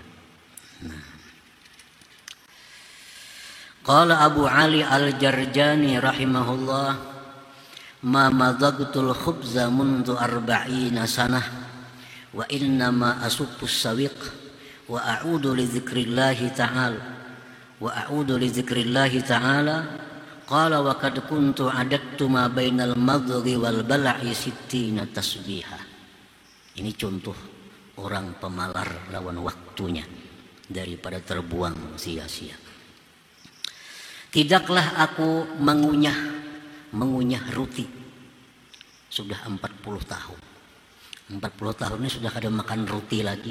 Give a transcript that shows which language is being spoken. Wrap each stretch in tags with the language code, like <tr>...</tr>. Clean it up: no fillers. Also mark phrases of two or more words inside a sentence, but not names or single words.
<bjn>Nah.</bjn> <ar>قال أبو علي الجرجاني رحمه الله, ما مضغت الخبز منذ 40 سنة وإنما أسف السويق وأعود لذكر الله تعالى قال وقد كنت عددت ما بين المضغ والبلع 60 تسبيحة.</ar> <bjn>Ini contoh orang pemalar lawan waktunya daripada terbuang sia-sia. Tidaklah aku mengunyah roti sudah 40 tahun. 40 tahun ini sudah kada makan roti lagi.</bjn>